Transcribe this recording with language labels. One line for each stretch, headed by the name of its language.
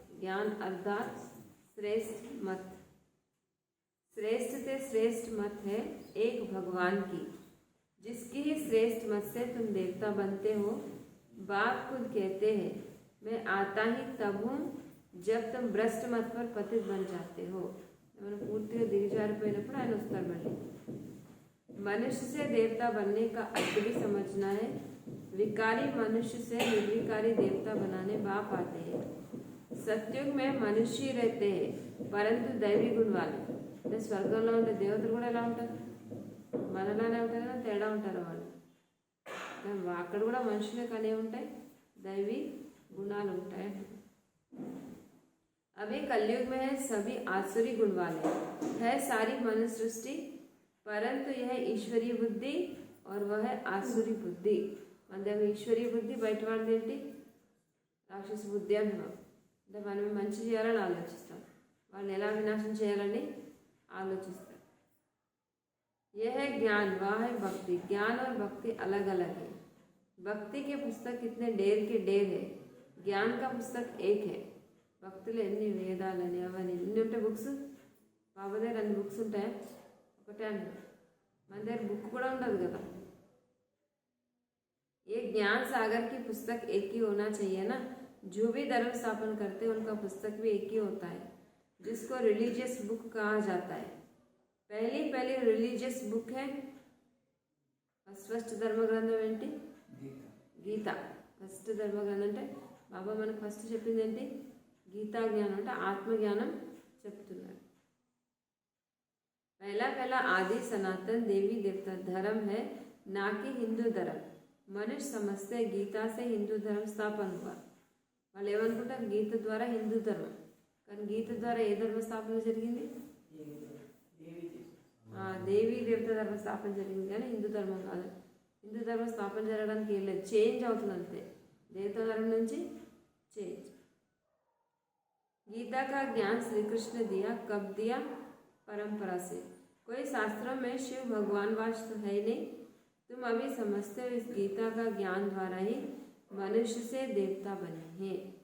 Hindi: ज्ञान अर्थात श्रेष्ठ मत। श्रेष्ठ से श्रेष्ठ मत है एक भगवान की, जिसकी ही श्रेष्ठ मत से तुम देवता बनते हो। बाप खुद कहते हैं मैं आता ही तब हूँ जब तुम भ्रष्ट मत पर पतित बन जाते हो।
Telugu: मैंने पूर्ति दिगजारिपोయినప్పుడు ఆయన వస్తారు మళ్ళీ।
Hindi: मनुष्य से देवता बनने का अर्थ भी समझना है। विकारी मनुष्य से निर्विकारी देवता बनाने बाप आते हैं। सत्युग में मनुष्य ही रहते हैं परंतु दैवी गुण वाले।
Telugu: అంటే స్వర్గంలో ఉండే దేవతలు కూడా ఎలా ఉంటారు? మనలానే ఉంటారు కదా, తేడా ఉంటారు వాళ్ళు। అక్కడ కూడా మనుషులే కానీ ఉంటాయి, दैवी गुणाలు ఉంటాయి।
Hindi: अभी कलयुग में है सभी आसुरी गुण वाले है सारी मनुष्य सृष्टि, परंतु यह ईश्वरीय बुद्धि और वह है आसुरी बुद्धि।
Telugu: అంటే ఈశ్వరీయ బుద్ధి బయట వాళ్ళది ఏంటి? రాక్షస బుద్ధి అంటున్నాం। అంటే మనం మంచి చేయాలని ఆలోచిస్తాం, వాళ్ళని ఎలా వినాశం చేయాలని ఆలోచిస్తాం।
Hindi: यह है ज्ञान वह है भक्ति। ज्ञान और भक्ति अलग अलग है। भक्ति के पुस्तक कितने ढेर के ढेर है, ज्ञान का पुस्तक एक है।
Telugu: భక్తులు ఎన్ని వేదాలని అవన్నీ ఎన్ని ఉంటాయి బుక్స్? బాబా దగ్గర అన్ని బుక్స్ ఉంటాయి? ఒకటే అంటారు, మన దగ్గర బుక్ కూడా ఉండదు కదా।
Hindi: ये ज्ञान सागर की पुस्तक एक ही होना चाहिए ना। जो भी धर्म स्थापन करते हैं उनका पुस्तक भी एक ही होता है, जिसको रिलीजियस बुक कहा जाता है। पहली रिलीजियस बुक है
Telugu: ఫస్ట్ ధర్మ గ్రంథం ఏంటి? గీత। ఫస్ట్ ధర్మ గ్రంథం అంటే బాబా మనకు ఫస్ట్ చెప్పింది ఏంటి? గీతా జ్ఞానం, అంటే ఆత్మజ్ఞానం చెప్తున్నారు।
Hindi: पहला आदि सनातन देवी देवता धर्म है, ना कि हिंदू धर्म। मनुष्य समझते गीता से हिंदू धर्म स्थापन हुआ।
Telugu: వాళ్ళు ఏమనుకుంటారు? గీత ద్వారా హిందూ ధర్మం, కానీ గీత ద్వారా ఏ ధర్మ స్థాపన జరిగింది? దేవీ దేవత ధర్మ స్థాపన జరిగింది, కానీ హిందూ ధర్మం కాదు। హిందూ ధర్మ స్థాపన జరగడానికి ఏం లేదు, చేంజ్ అవుతుంది అంతే। దేవతా ధర్మం నుంచి చేంజ్।
Hindi: गीता का ज्ञान श्री कृष्ण दिया, कब दिया? परंपरा से। कोई शास्त्रों में शिव भगवान वास तो है नहीं, तुम अभी समझते हो इस गीता का ज्ञान द्वारा ही मनुष्य से देवता बने हैं।